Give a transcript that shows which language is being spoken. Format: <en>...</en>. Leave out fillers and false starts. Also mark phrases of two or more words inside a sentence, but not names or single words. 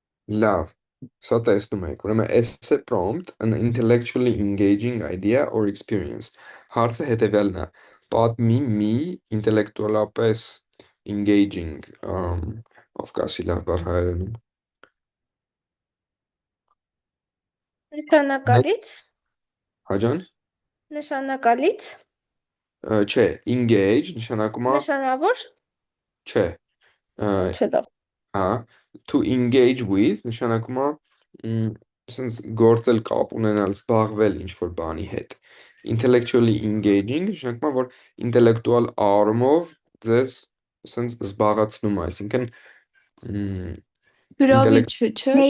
<hy>Լավ, սա տեսնում եք, ուրեմն</hy> <en>essay prompt, an intellectually engaging idea or experience։</en> <hy>Հարցը հետևյալն է. պատմի մի ինտելեկտուալապես engaging, ով կասի լավ բառ հայերենում։ Նշանակալից, Հաջան։ նշանակալից, Չէ, engage նշանակում է նշանավոր, չէ, ը, չէ լավ, հա,</hy> <en>to engage with</en> <hy>նշանակում է sense գործել կապ ունենալ, զբաղվել ինչ-որ բանի հետ։</hy> <en>Intellectually engaging</en> <hy>նշանակում է, որ ինտելեկտուալ առումով ձեզ sense զբաղացնում է, այսինքն ինտելեկտ Գրավիչը չէր։</hy>